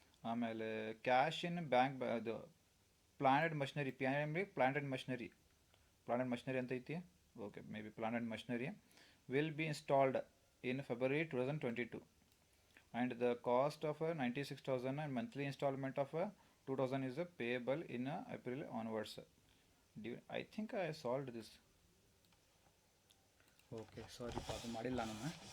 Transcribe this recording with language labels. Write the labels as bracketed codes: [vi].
[en] ಆಮೇಲೆ cash in bank, ಅದು planned machinery, planned machinery ಅಂತ ಐತಿ. Okay, maybe planned machinery will be installed in February 2022 and the cost of 96,000 and monthly installment of 2,000 is payable in April onwards. I think I solved this. Okay, sorry [kn] ಅದು ಮಾಡಿಲ್ಲ ನಾನು.